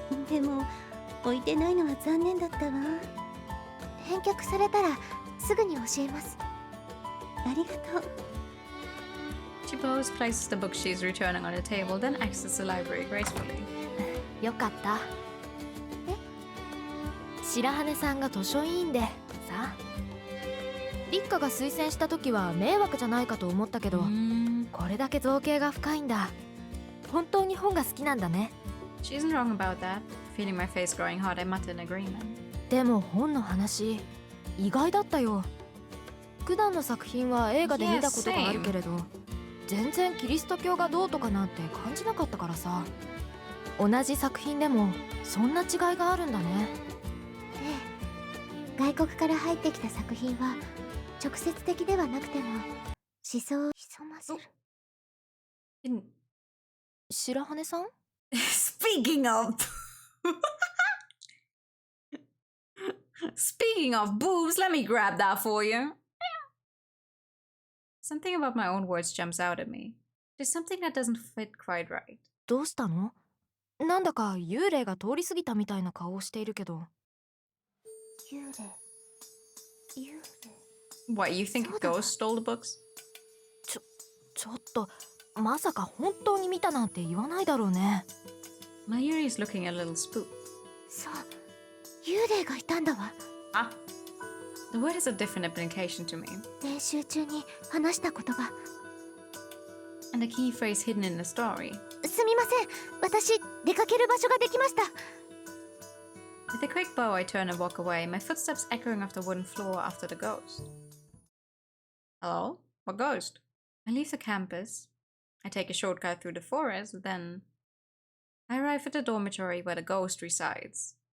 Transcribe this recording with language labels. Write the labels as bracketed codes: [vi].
[ja] でも置いてないのは残念だったわ。返却されたらすぐに教えます。ありがとう。 [en] She bows, places the book she is returning on the table, then exits the library gracefully. [ja] よかった。白羽さんが図書委員でさ、立花が推薦した時は迷惑じゃないかと思ったけど、これだけ造形が深いんだ。本当に本が好きなんだね。 [en] She isn't wrong about that. Feeling my face growing hot, I mutter in agreement. [ja] でも本の話意外だったよ。普段の作品は映画で見たことがあるけれど、全然キリスト教がどうとかなんて感じなかったからさ。同じ作品でもそんな違いがあるんだね。ええ、外国から入ってきた作品は直接的ではなくても思想を潜ませる。白羽さん？ [en] Speaking of Speaking of boobs, let me grab that for you. Something about my own words jumps out at me. There's something that doesn't fit quite right. [ja] どうしたの？なんだか幽霊が通り過ぎたみたいな顔をしているけど。幽霊。 [en] What, you think a ghost stole the books? [ja] ちょっとまさか本当に見たなんて言わないだろうね。 [en] Mayuri is looking a little spooked. [ja] そう、幽霊がいたんだわ。 [en] Ah, the word has a different implication to me. [ja] 練習中に話した言葉。 [en] And a key phrase hidden in the story. [ja] すみません、私出かける場所ができました。 [en] With a quick bow, I turn and walk away, my footsteps echoing off the wooden floor after the ghost. Hello? What ghost? I leave the campus. I take a shortcut through the forest, then I arrive at the dormitory where the ghost resides.